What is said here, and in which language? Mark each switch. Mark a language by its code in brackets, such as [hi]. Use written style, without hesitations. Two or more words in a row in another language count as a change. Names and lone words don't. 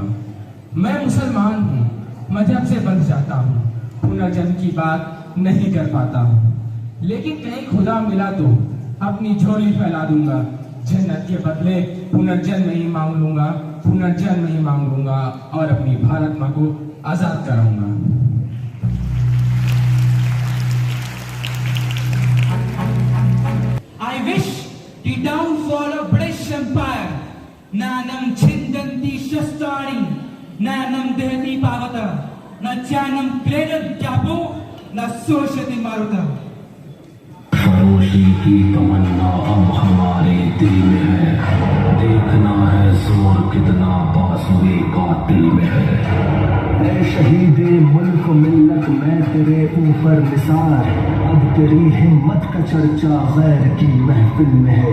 [hi] मैं मुसलमान हूँ, मजहब से बंध जाता हूँ, पुनर्जन्म की बात नहीं कर पाता हूँ, लेकिन कहीं खुदा मिला तो अपनी झोली फैला दूंगा। जन्नत के बदले पुनर्जन्म ही मांग लूंगा, पुनर्जन्म ही मांग लूंगा और अपनी भारत माँ को आजाद कराऊंगा। [en] I wish the downfall of British Empire. [sa] नैनं छिन्दन्ति शस्त्राणि, नैनं दहति पावकः, न चैनं क्लेदयन्त्यापो, न शोषयति मारुतः. [hi] फरोशी की तमन्ना अब हमारे दिल में है, देखना है जोर कितना बाजुए कातिल में है। ऐ शहीदे मुल्क मिल्लत मैं तेरे ऊपर निसार, अब तेरी हिम्मत का चर्चा गैर की महफिल में है।